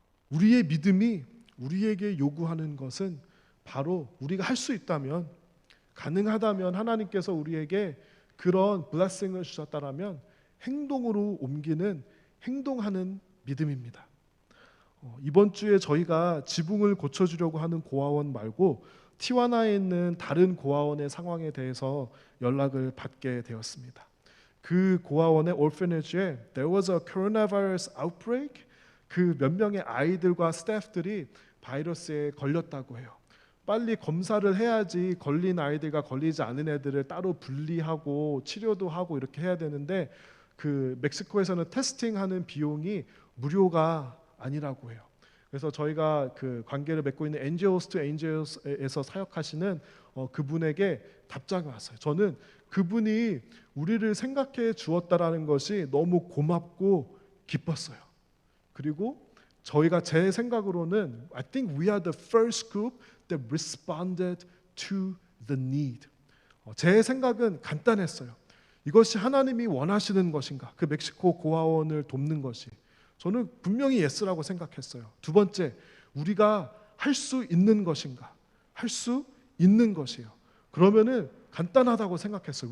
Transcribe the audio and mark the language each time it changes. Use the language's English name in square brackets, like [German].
[Korean] 우리의 믿음이 우리에게 요구하는 것은 바로 우리가 할 수 있다면, 가능하다면 하나님께서 우리에게 그런 블레싱을 주셨다라면 행동으로 옮기는, 행동하는 믿음입니다. 이번 주에 저희가 지붕을 고쳐주려고 하는 고아원 말고 티와나에 있는 다른 고아원의 상황에 대해서 연락을 받게 되었습니다. 그 고아원의 [English] orphanage에 there was a coronavirus outbreak. [Korean] 그 몇 명의 아이들과 스태프들이 바이러스에 걸렸다고 해요. 빨리 검사를 해야지 걸린 아이들과 걸리지 않은 애들을 따로 분리하고 치료도 하고 이렇게 해야 되는데 그 멕시코에서는 테스팅하는 비용이 무료가 아니라고 해요. 그래서 저희가 그 관계를 맺고 있는 Angels to Angels에서 사역하시는 그분에게 답장이 왔어요. 저는 그분이 우리를 생각해 주었다라는 것이 너무 고맙고 기뻤어요. 그리고 저희가 제 생각으로는 [English] I think we are the first group that responded to the need. [Korean] 제 생각은 간단했어요. 이것이 하나님이 원하시는 것인가? 그 멕시코 고아원을 돕는 것이. 저는 분명히 예스라고 생각했어요. 두 번째, 우리가 할 수 있는 것인가? 할 수 있는 것이에요. 그러면은 간단하다고 생각했어요.